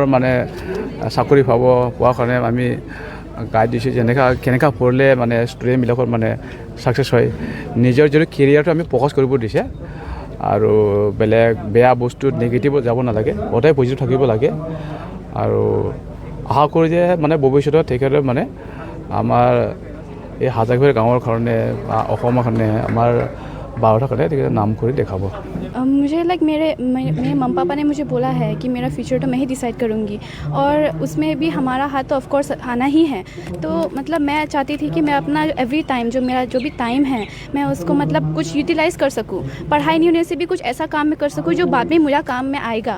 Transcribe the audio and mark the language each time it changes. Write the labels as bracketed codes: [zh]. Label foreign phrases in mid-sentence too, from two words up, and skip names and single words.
[as] মানে চাকৰি পোৱাৰ কাৰণে আমি গাইড দিছোঁ কেনেকৈ পঢ়িলে মানে ষ্টুডেণ্টবিলাকৰ মানে ছাকচেছ হয় নিজৰ যদি কেৰিয়াৰটো আমি ফ'কাছ কৰিব দিছে আৰু বেলেগ বেয়া বস্তুত নিগেটিভত যাব নালাগে সদায় পজিটিভ থাকিব লাগে আৰু আশা কৰোঁ যে মানে ভৱিষ্যতত তেখেতে মানে আমাৰ এই হাজাৰবাৰী গাঁৱৰ কাৰণে বা অসমৰ কাৰণে আমাৰ [hi] भारत का नाम कर देखाब। मुझे मेरे मम्मी पापा ने मुझे बोला है कि मेरा फ्यूचर तो मैं ही डिसाइड करूँगी और उसमें भी हमारा हाथ तो [en] of course [hi] आना ही है। तो मतलब मैं चाहती थी कि मैं अपना [en] every time [hi] मेरा जो भी टाइम है मैं उसको मतलब कुछ यूटिलाइज़ कर सकूँ, पढ़ाई नहीं होने से भी कुछ ऐसा काम मैं कर सकूँ जो बाद में मुझे काम में आएगा।